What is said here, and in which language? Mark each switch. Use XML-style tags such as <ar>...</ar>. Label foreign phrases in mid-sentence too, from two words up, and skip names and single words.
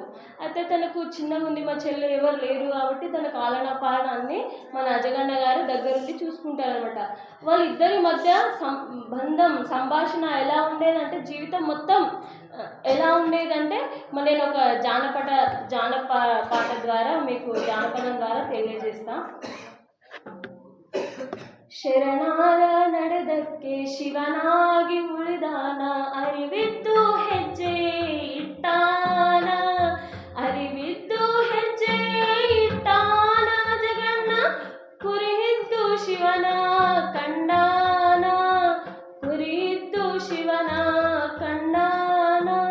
<te>అయితే తనకు చిన్నగా ఉంది, మా చెల్లెలు ఎవరు లేరు కాబట్టి తనకు ఆలన పాలన అన్నీ మన అజగన్న గారు దగ్గరుండి చూసుకుంటారనమాట. వాళ్ళిద్దరి మధ్య సంభాషణ ఎలా ఉండేదంటే, జీవితం మొత్తం ఎలా ఉండేదంటే నేను ఒక పాట ద్వారా మీకు జానపదం ద్వారా తెలియజేస్తా.</te> <kn>ಶರಣಾರ ನಡೆದಕ್ಕೆ ಶಿವನಾಗಿ ಉಳಿದಾನ, ಅರಿವಿದ್ದು ಹೆಜ್ಜೆ ಇಟ್ಟಾನ, ಅರಿವಿದ್ದು ಹೆಜ್ಜೆ ಇಟ್ಟಾನ, ಜಗನ್ನ ಕುರಿಯಿದ್ದು ಶಿವನ ಕಂಡಾನ, ಕುರಿಯಿದ್ದು ಶಿವನ ಕಂಡಾನ.</kn>